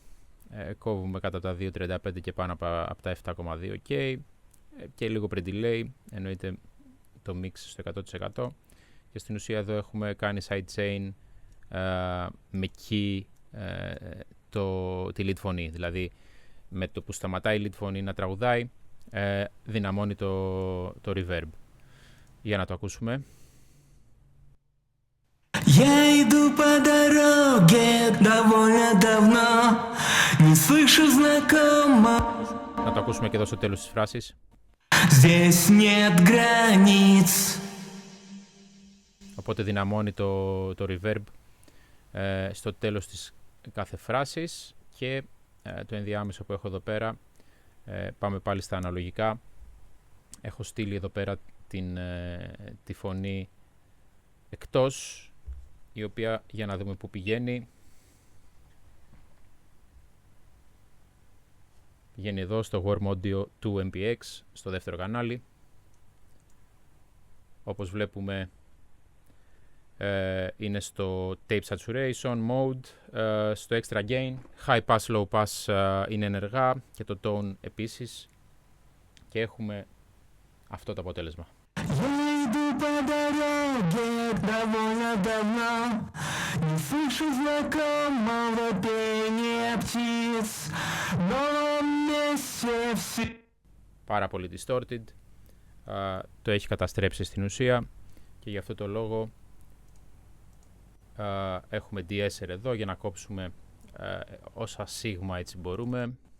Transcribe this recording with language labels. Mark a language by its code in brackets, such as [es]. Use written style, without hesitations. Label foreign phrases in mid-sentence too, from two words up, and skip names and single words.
[el] Κόβουμε κατά τα 2.35 και πάνω από τα 7.2 K και λίγο πριν delay, εννοείται το mix στο 100%. Και στην ουσία εδώ έχουμε κάνει sidechain με key τη lead φωνή, δηλαδή με το που σταματάει η lead φωνή να τραγουδάει, δυναμώνει το reverb. Για να το ακούσουμε. [ru] Я иду по дороге довольно давно, не слышу знакомого. [el] Να το ακούσουμε και εδώ στο τέλος της φράσης. [ru] Здесь нет границ. [el] Οπότε δυναμώνει το reverb στο τέλος της κάθε φράσης. Και το ενδιάμεσο που έχω εδώ πέρα, πάμε πάλι στα αναλογικά. Έχω στείλει εδώ πέρα τη φωνή εκτός, η οποία, για να δούμε πού πηγαίνει, πηγαίνει εδώ στο Warm Audio 2MPX, στο δεύτερο κανάλι. Όπως βλέπουμε, είναι στο [en] Tape Saturation Mode, [el] στο [en] Extra Gain, High Pass, Low Pass [el] είναι ενεργά και το Tone επίσης, και έχουμε αυτό το αποτέλεσμα. Πάρα πολύ distorted, το έχει καταστρέψει στην ουσία, και γι' αυτό το λόγο έχουμε de-esser εδώ για να κόψουμε όσα σίγμα έτσι μπορούμε.